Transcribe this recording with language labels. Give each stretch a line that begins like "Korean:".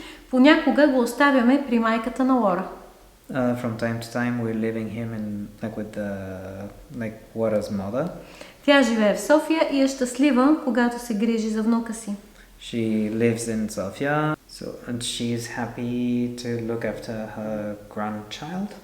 Bulgarian: Понякога го оставяме при майката на Лора.
English: From time to time we're leaving him in with Laura's mother.
Bulgarian: Тя живее в София и е щастлива, когато се грижи за внука си.
English: She lives in Sofia, and she's happy to look after her grandchild.